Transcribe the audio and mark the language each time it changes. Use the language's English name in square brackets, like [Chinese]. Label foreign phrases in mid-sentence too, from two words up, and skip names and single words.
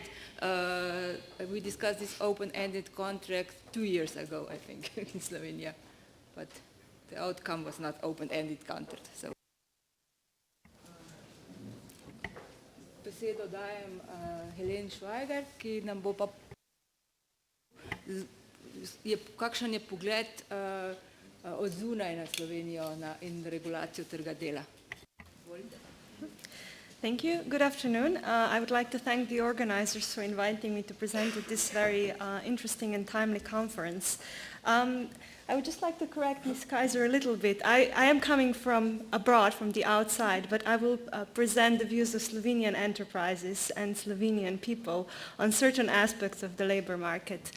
[English] We discussed this open-ended contract 2 years ago, I think, in Slovenia, but the outcome was not open-ended contract. So. [Slovenian] Besedo dajem Heleni Scweiger, ki nam bo pa kakšen je pogled od zunaj na Slovenijo in regulacijo trga dela. [English] Thank you. Good afternoon. I would like to thank the organizers for inviting me to present at this very interesting and timely conference. I would just like to correct Ms. Kajzer a little bit. I am coming from abroad, from the outside, but I will present the views of Slovenian enterprises and Slovenian people on certain aspects of the labor market.